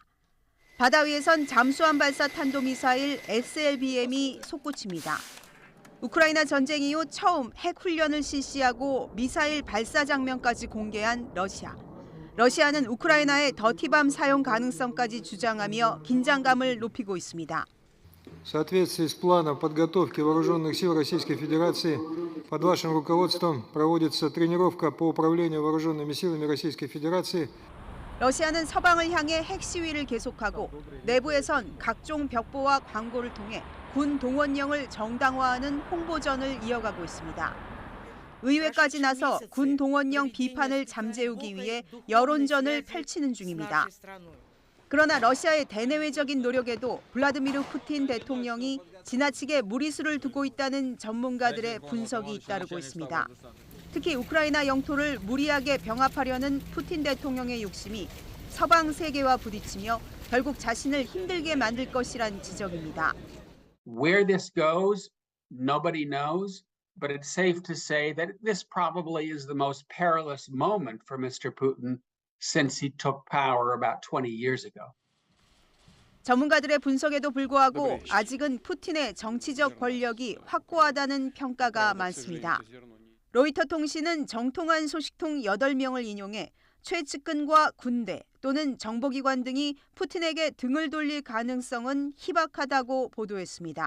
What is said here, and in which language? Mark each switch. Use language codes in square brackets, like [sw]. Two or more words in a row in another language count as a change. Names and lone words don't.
[ko] 바다 위에선 잠수함 발사 탄도미사일 SLBM이 솟구칩니다. 우크라이나 전쟁 이후 처음 핵훈련을 실시하고 미사일 발사 장면까지 공개한 러시아. 러시아는 우크라이나의 더티밤 사용 가능성까지 주장하며 긴장감을 높이고 있습니다. [ru] В соответствии с планом подготовки вооруженных сил Российской Федерации под вашим руководством проводится тренировка по управлению вооруженными силами Российской Federaции. [ko] 러시아는 서방을 향해 핵 시위를 계속하고 내부에선 각종 벽보와 광고를 통해 군 동원령을 정당화하는 홍보전을 이어가고 있습니다. 의회까지 나서 군 동원령 비판을 잠재우기 위해 여론전을 펼치는 중입니다. 그러나 러시아의 대내외적인 노력에도 블라디미르 푸틴 대통령이 지나치게 무리수를 두고 있다는 전문가들의 분석이 잇따르고 있습니다. 특히 우크라이나 영토를 무리하게 병합하려는 푸틴 대통령의 욕심이 서방 세계와 부딪히며 결국 자신을 힘들게 만들 것이란 지적입니다. [en] Where this goes, nobody knows, but it's safe to say that this probably is the most perilous moment for Mr. Putin since he took power about 20 years ago. [ko] 전문가들의 분석에도 불구하고 아직은 푸틴의 정치적 권력이 확고하다는 평가가 많습니다. 로이터 통신은 정통한 소식통 8명을 인용해 최측근과 군대 또는 정보기관 등이 푸틴에게 등을 돌릴 가능성은 희박하다고 보도했습니다.